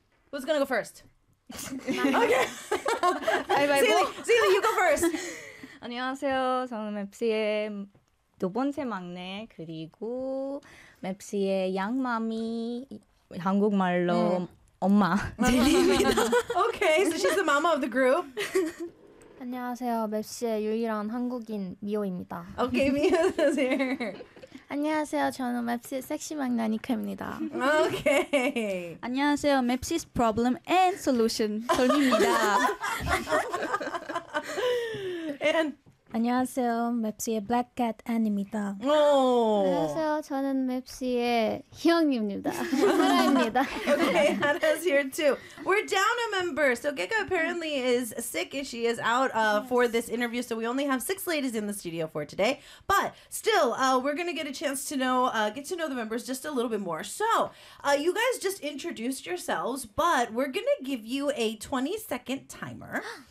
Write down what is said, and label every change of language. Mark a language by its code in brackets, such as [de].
[en] Who's gonna go first? Okay. Zili, you go first. [ko] 안녕하세요. 저는 맵시의 두 번째 막내, 그리고 맵시의 양마미, 한국말로 엄마, 젤리입니다. [en] Okay, so she's the mama of the group. [ko] 안녕하세요, 맵시의 유일한 한국인 미호입니다. [en] Okay, Mio's here. [ko] 안녕하세요, 저는 맵시의 섹시 막내 니카입니다. [en] Okay. [ko] 안녕하세요, Mepsi's problem and solution, 솔미입니다. [en] And [ko] 안녕하세요, 맵시의 Black Cat Annie입니다. 오. 안녕하세요, 저는 맵시의 희영님입니다. 소라입니다. [en] Okay, Hara's here too. We're down a member, so Gekka apparently is sick and she is out for this interview, so we only have six ladies in the studio for today. But still, we're gonna get a chance to know, get to know the members just a little bit more. So, you guys just introduced yourselves, but we're gonna give you a 20-second timer.